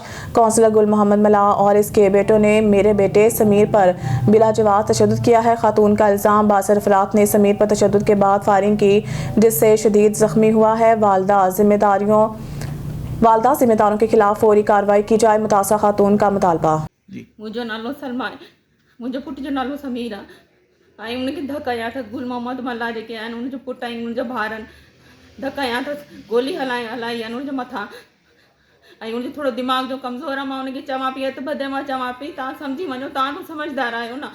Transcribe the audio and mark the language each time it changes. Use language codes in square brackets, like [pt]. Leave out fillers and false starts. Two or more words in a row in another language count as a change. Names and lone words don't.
[ur] کونسلر گل محمد ملاح اور اس کے بیٹوں نے میرے بیٹے سمیر پر بلا جواز تشدد کیا ہے۔ خاتون کا الزام، باثر افراد نے سمیر پر تشدد کے بعد فائرنگ کی جس سے شدید زخمی ہوا ہے۔ والدہ ذمہ داروں کے خلاف فوری کارروائی کی جائے، متاثرہ خاتون کا مطالبہ۔ [sd] मुंहिंजो नालो सलमा आहे, मुंहिंजो पुट जो नालो समीर आहे ऐं उनखे धक हयां अथसि। गुल मोहम्मद मल्ला जेके आहिनि उनजो पुटु आहिनि, उनजा ॿार आहिनि, धक हयां अथसि, गोली हलाई आहिनि उनजे मथां ऐं उनजो थोरो दिमाग़ जो कमज़ोर आहे। मां उनखे चवां पई हथु ॿधे, मां चवां पई तव्हां सम्झी वञो, तव्हां तो समझदार आहियो न।